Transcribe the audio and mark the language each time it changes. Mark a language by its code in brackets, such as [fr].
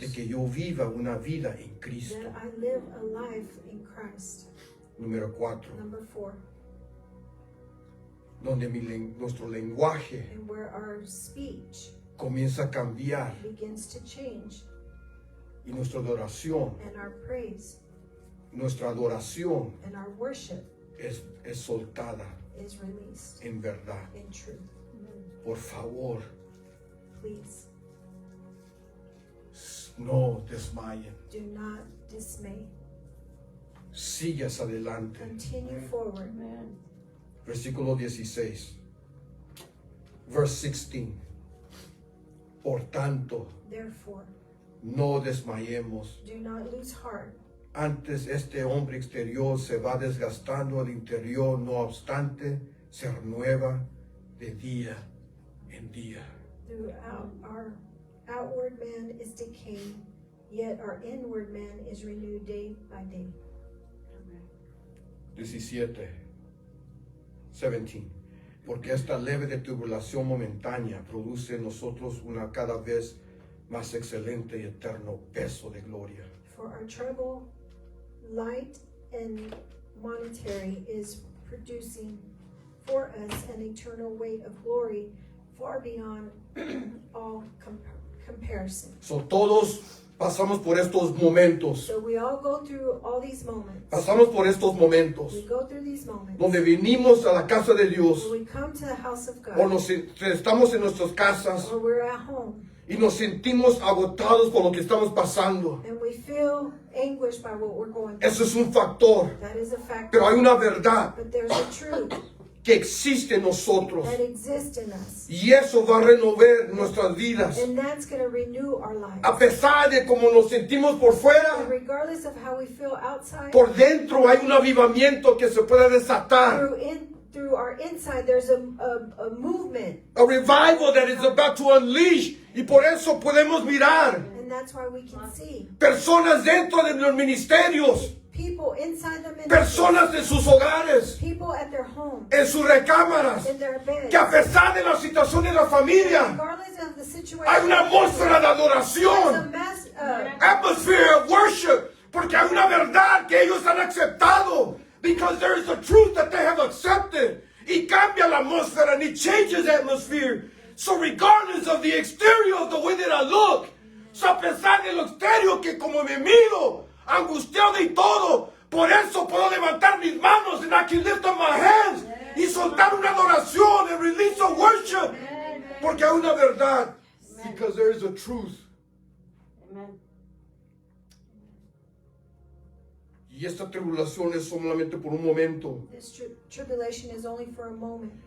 [es] de que yo viva una vida en Cristo. [en] that I live a life in Christ. [es] Número cuatro, [en] Number four, [es] donde nuestro lenguaje [en] and where our speech [es] comienza a cambiar [en] begins to change [es] y nuestra adoración [en] and our praise and our worship [es] es soltada [en] is released [es] en verdad. [en] in truth. [es] Por favor, [en] Please [es] no desmayen. [en] do not dismay. [es] Sigas adelante. [en] Continue forward. [es] Versículo 16. [en] Verse 16. [es] Por tanto, [en] Therefore, [es] no desmayemos. [en] do not lose heart. [es] Antes este hombre exterior se va desgastando al interior, no obstante, se renueva de día en día. [en] Throughout our outward man is decaying, yet our inward man is renewed day by day. 17. [es] Porque esta leve de tribulación momentánea produce en nosotros una cada vez más excelente y eterno peso de gloria. [en] For our trouble, light and monetary, is producing for us an eternal weight of glory far beyond all comparison. [es] So todos Pasamos por estos momentos. [en] So we all go through all these moments. [es] Pasamos por estos momentos [en] We go through these moments. [es] donde venimos a la casa de Dios [en] When we come to the house of [es] o [en] God, [es] estamos en nuestras casas [en] or we're at home, [es] y nos sentimos agotados por lo que estamos pasando. [en] and we feel anguished by what we're going through. [es] Eso es un factor. [en] That is a factor. [es] Pero hay una verdad [en] But there's a truth [es] que existe en nosotros. [en] that exists in us. [es] Y eso va a renovar nuestras vidas. [en] And that's going to renew our lives. [es] A pesar de cómo nos sentimos por [en] And [es] fuera, [en] regardless of how we feel outside, [es] por dentro hay un avivamiento que se puede desatar. [en] through our inside, there's a movement. A revival that is about to unleash. [es] Y por eso podemos mirar [en] And that's why we can see [es] personas dentro de los ministerios, [en] people inside the ministry, [es] personas en sus hogares, [en] people at their home, [es] en sus recámaras, [en] in their beds. [es] que a pesar de la situación de la familia, [en] Regardless of the situation, [es] hay una atmósfera de [en] there's a adoración, atmosphere of worship, [es] porque hay una verdad que ellos han aceptado, [en] because there is a truth that they have accepted. [es] Y cambia la atmósfera, [en] and it changes the atmosphere. So regardless of the exterior, of the way that I look, [es] so a pesar de lo exterior que como me miro, angustiado y todo, por eso puedo levantar mis manos, [en] and I can lift up my hands, [es] y soltar una adoración, [en] and release a worship, [es] porque hay una verdad, [en] because there is a truth. Amen. [es] Y esta tribulación es solamente por un momento. [en] This tribulation is only for a moment.